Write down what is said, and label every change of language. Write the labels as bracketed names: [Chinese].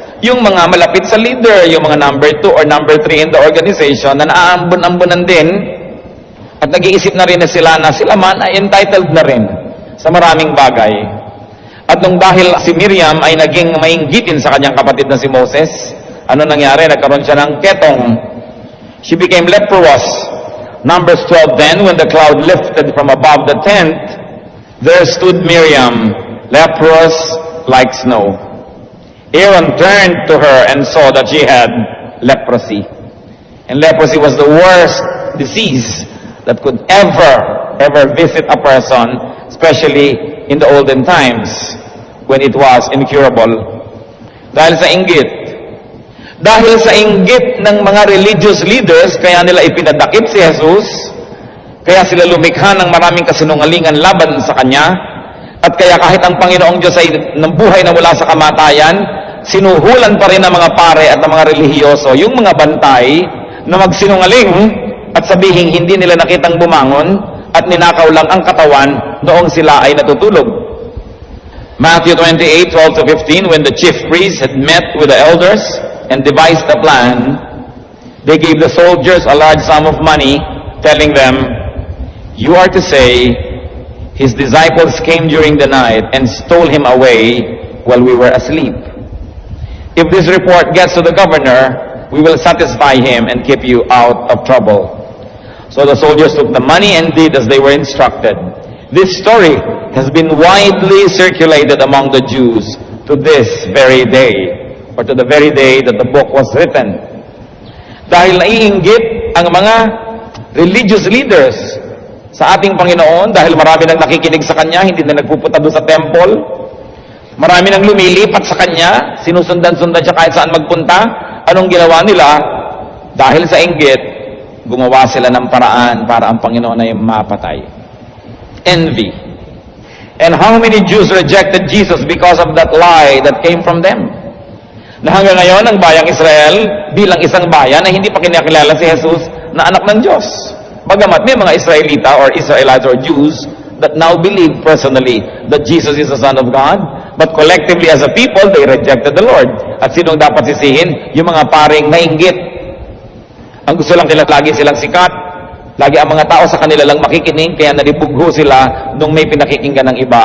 [Filipino] yung mga malapit sa leader, yung mga [English] number 2 or number 3 in the organization [Filipino] na naaambon-ambonan din at nag-iisip na rin na sila man ay entitled na rin sa maraming bagay. At nung dahil si Miriam ay naging mainggitin sa kanyang kapatid na si Moses, ano nangyari? Nagkaroon siya ng ketong. [English] She became leprous. Numbers 12 then, when the cloud lifted from above the tent, there stood Miriam, leprous like snow. Aaron turned to her and saw that she had leprosy. And leprosy was the worst disease that could ever visit a person, especially in the olden times when it was incurable. [Filipino] Dahil sa inggit. Dahil sa inggit ng mga religious leaders, kaya nila ipinadakip si Jesus, kaya sila lumikha ng maraming kasinungalingan laban sa Kanya, at kaya kahit ang Panginoong Diyos ay nambuhay na mula sa kamatayan, sinuhulan pa rin ng mga pare at ng mga relihiyoso yung mga bantay na magsinungaling at sabihing hindi nila nakitang bumangon at ninakaw lang ang katawan noong sila ay natutulog. [English] Matthew 28:12-15, when the chief priests had met with the elders and devised a plan, they gave the soldiers a large sum of money, telling them, "You are to say, his disciples came during the night and stole him away while we were asleep. If this report gets to the governor, we will satisfy him and keep you out of trouble." So the soldiers took the money and did as they were instructed. This story has been widely circulated among the Jews to this very day, or to the very day that the book was written. [Filipino] Dahil naiinggit ang mga religious leaders sa ating Panginoon, dahil marami nang nakikinig sa Kanya, hindi na nagpupunta doon sa temple, marami nang lumilipat sa Kanya, sinusundan-sundan siya kahit saan magpunta. Anong ginawa nila? Dahil sa inggit, gumawa sila ng paraan para ang Panginoon ay mapatay. [English] Envy. And how many Jews rejected Jesus because of that lie that came from them? [Filipino] Na hanggang ngayon, ang bayang Israel, bilang isang bayan, ay hindi pa kinakilala si Jesus na anak ng Diyos. Bagamat may mga Israelita [English] or Israelites or Jews that now believe personally that Jesus is the Son of God, but collectively as a people, they rejected the Lord. [Filipino] At sinong dapat sisihin? Yung mga paring nainggit. Ang gusto lang nila, lagi silang sikat. Lagi ang mga tao sa kanila lang makikinig, kaya nalibugho sila nung may pinakikinggan ng iba.